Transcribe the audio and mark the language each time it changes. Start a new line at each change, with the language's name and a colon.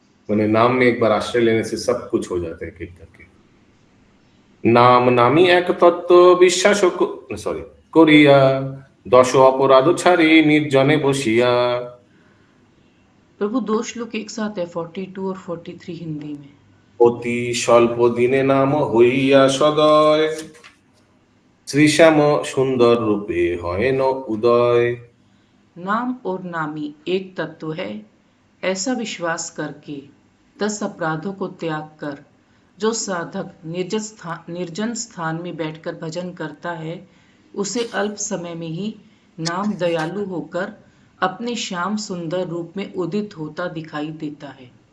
Hindi: मैंने नाम में एक बार आश्रय लेने से सब कुछ हो जाता है एक करके।
Bangla: नाम नामी एक तत्व विश्वास करिया दश अपराध छाड़ी निर्जने बसिया।
Hindi: प्रभु, दो श्लोक एक साथ है, 42 और 43 हिंदी में।
Bangla: অতি স্বল্প দিনে নাম হইয়া সদয় শ্রীশ্যাম সুন্দর রূপে হয় ন উদয়।
Hindi: नाम और नामी एक तत्व है, ऐसा विश्वास करके 10 अपराधों को त्याग कर जो साधक निर्जन स्थान में बैठकर भजन करता है, उसे अल्प समय में ही नाम दयालु होकर अपने श्याम सुंदर रूप में उदित होता दिखाई देता है।